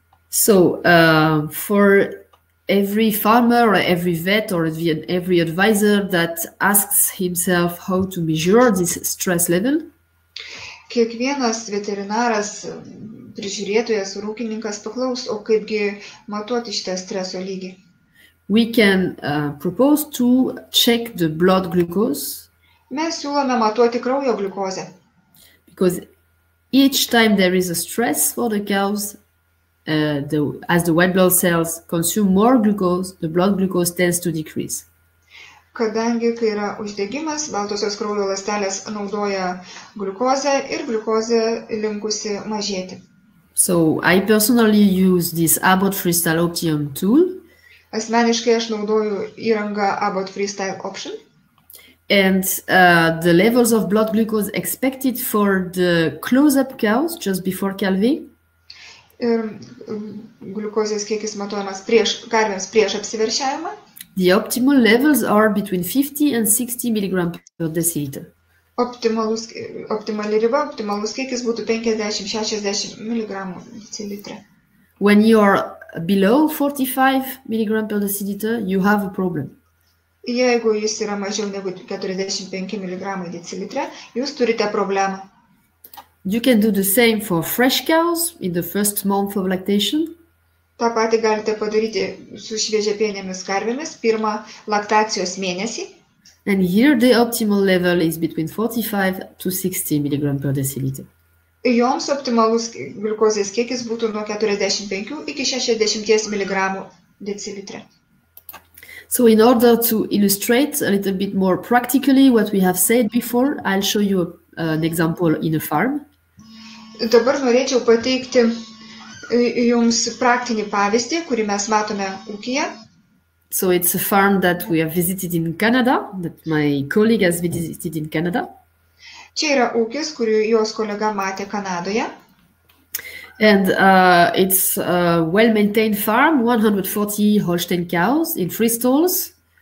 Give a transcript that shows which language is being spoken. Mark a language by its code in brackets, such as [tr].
[en] So, for every farmer or every vet or every advisor that asks himself how to measure this stress level, [lt] kiekvienas veterinaras, prižiūrėtojas, ūkininkas paklaus, o kaipgi matuoti šitą streso lygį. [en] We can propose to check the blood glucose. [lt] Mes siūlome matuoti kraujo gliukozę. [en] Because each time there is a stress for the cows, as the white blood cells consume more glucose, the blood glucose tends to decrease. [lt] Kadangi, kai yra uždegimas, baltosios kraujo ląstelės naudoja gliukozę ir gliukozė linkusi mažėti. [en] So I personally use this Abbott Freestyle Optimum tool. [lt] Asmeniškai aš naudoju įrangą Abbott Freestyle Option. [en] And the levels of blood glucose expected for the close-up cows just before calving. [lt] Ir gliukozės kiekis matuojamas karvėms prieš apsiveršiavimą. [en] The optimal levels are between 50 and 60 mg per deciliter. [lt] Optimali riba, optimalus kiekis būtų 50-60 mg decilitre. [en] When you are below 45 mg per deciliter, you have a problem. [lt] Jeigu jis yra mažiau negu 45 mg decilitre, jūs turite problemą. [en] You can do the same for fresh cows in the first month of lactation. [lt] Ta patį galite padaryti su šviežiapienėmis karvėmis pirmą laktacijos mėnesį. [en] And here the optimal level is between 45 to 60 mg per deciliter. [lt] Joms optimalus gliukozės kiekis būtų nuo 45 iki 60 mg decilitre. [en] So in order to illustrate a little bit more practically what we have said before, I'll show you an example in a farm. [lt] Dabar norėčiau pateikti jums praktinį pavyzdį, kurį mes matome ūkyje. [en] So it's a farm that we have visited in Canada, that my colleague has visited in Canada. [lt] Čia yra ūkis, kurį jos kolega matė Kanadoje. [en] And it's a well-maintained farm, 140 Holstein cows in 3 stalls.